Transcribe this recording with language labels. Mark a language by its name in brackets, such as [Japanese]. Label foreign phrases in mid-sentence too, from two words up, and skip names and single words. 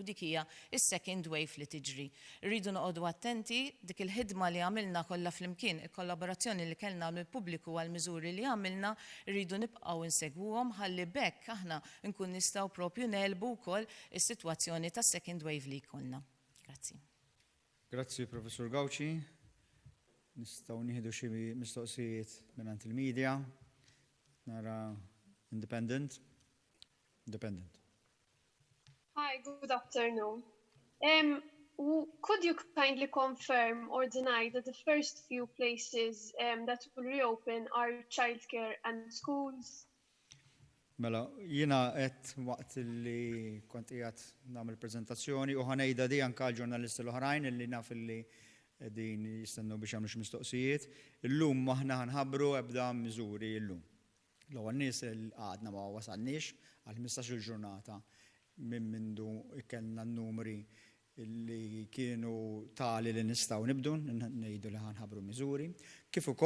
[Maltese] Dik hija is- [English] second wave [Maltese] li tiġri. Rridu noqogħdu attenti dik il-ħidma li għamilna kollha flimkien, il-kollaborazzjoni li kellna mill-pubbliku għal miżuri li għamilna, rridu nibqgħu nsegwuhom ħalli bekk aħna nkun nistgħu propju nelbu wkoll is-sitwazzjoni tas- [English] second wave [Maltese] li jkollna. Grazzi. Grazzi, Professur Gawci. Nistgħu nieħdu xi mistoqsijiet mingħand il-medja. Nara Independent. [English] Hi, good afternoon. Could you kindly confirm or deny that the first few places that will reopen are childcare and schools? [Maltese] Mela, jiena qed waqt li kont qiegħed nagħmel preżentazzjoni u ħanejda di anke l-ġurnalisti l-oħrajn illi naf illi din jistennu biex jagħmlu xi mistoqsijiet. Illum aħna ħanħabbru ebda miżuri llum. L-ewwel nies għadna ma wasalniex għal 15-il ġurnata minn mindu kellna n-numri li kienu tali li nistgħu nibdu ngħidu li ħanħabbru miżuri.